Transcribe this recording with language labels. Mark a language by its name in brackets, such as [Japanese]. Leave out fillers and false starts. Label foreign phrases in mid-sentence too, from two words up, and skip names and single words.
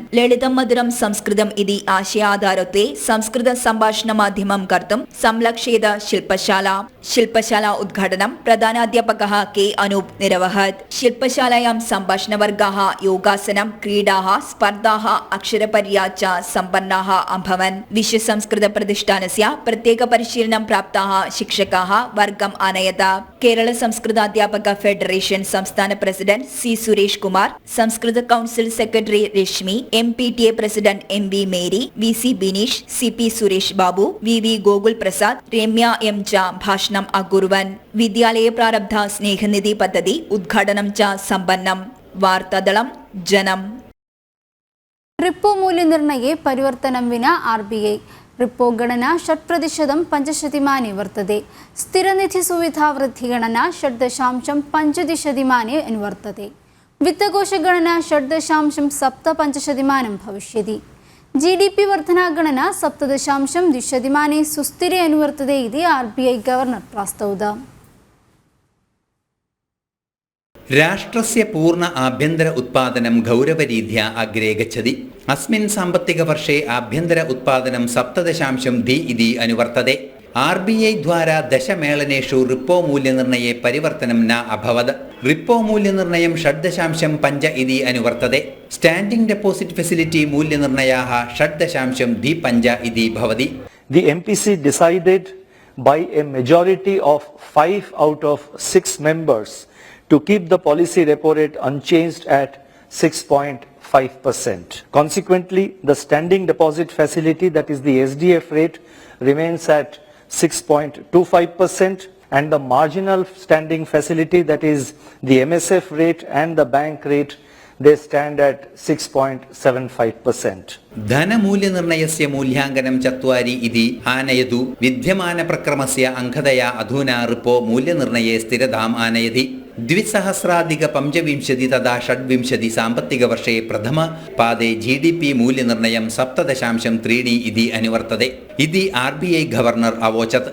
[Sanskrit] ललितं मधुरं संस्कृतम् इति आशयाधारत्वे संस्कृत सम्भाषण कर्तुं संलक्ष्येत शिल्पशाला उद्घाटनं प्रधानाध्यापकः के अनूप निरवहत्। शिल्पशालायां सम्भाषणवर्गाः, योगासनं, क्रीडाः, स्पर्धाः, अक्षरपर्या च सम्पन्नाः अभवन्। विश्वसंस्कृतप्रतिष्ठानस्य प्रत्येकपरिशीलनं प्राप्ताः शिक्षकाः वर्गम् आनयत। केरल संस्कृताध्यापक फेडरेशन संस्थान प्रेसिडेंट सी सुरेश कुमार, संस्कृत [English] council secretary [Sanskrit] रश्मि, MPTA प्रेसिडेंट MV मेरी, VC बिनीश, CP सुरेश बाबू, VV ഗോകുൽ പ്രസാദ്, രമ്യ M च ഭാഷണം അകുർവൻ. വിദ്യാലയ പ്രാരബ്ധ സ്നേഹനിധി പദ്ധതി ഉദ്ഘാടനം च സമ്പന്നം. വാർത്താദളം ജനം. റിപ്പോ മൂല്യനിർണ്ണये परिवर्तनं विना RBI रिपो गणना 6% पञ्चशतिमाने वर्तते. स्थिरनिधिसुविधावृद्धिगणना 6.5% अनुवर्तते. वित्तकोशगणना 6.75% भविष्यति. GDP वर्धनागणना 7.2% सुस्थिरे अनुवर्तते इति RBI गवर्नर प्रास्तौत. രാഷ്ട്രസ്യ പൂർണ്ണ ആഭ്യന്തര ഉത്പാദനം ഗൗരവരീത്യാ അഗ്രേ ഗച്ഛതി. അസ്മിൻ സാമ്പത്തികവർഷേ ആഭ്യന്തര ഉത്പാദനം 7.2 ഇതി അനുവർത്തതെ. RBI ദ്വാരാ ദശമേളനേഷു റിപ്പോ മൂല്യനിർണ്ണയെ പരിവർത്തനം ന അഭവത്. റിപ്പോ മൂല്യനിർണ്ണയം 6.5 ഇതി അനുവർത്തതെ. [English] standing deposit facility [Sanskrit] മൂല്യനിർണ്ണയാः 6.25 ഇതി ഭവതി. [English] The MPC decided by a majority of 5 out of 6 members to keep the policy repo rate unchanged at 6.5%. Consequently, the standing deposit facility, that is the SDF rate, remains at 6.25%, and the marginal standing facility, that is the MSF rate and the bank rate, they stand at 6.75%. [Sanskrit] ധനമൂല്യനിർണ്ണയസ്യ മൂല്യാങ്കനം 4 ഇതി ആനയതു. വിദ്യമാനപ്രക്രമസ്യ അംഗതയാ അധുനാ റിപ്പോ മൂല്യനിർണ്ണയെ സ്ഥിരതാം ആനയതി. 2025 तथा 26 സാമ്പത്തികവർഷേ പ്രഥമ പാദേ GDP മൂല്യനിർണ്ണയം 7.3 ഇതി അനുവർത്തതെ ഇതി RBI ഗവർണർ അവോചത്.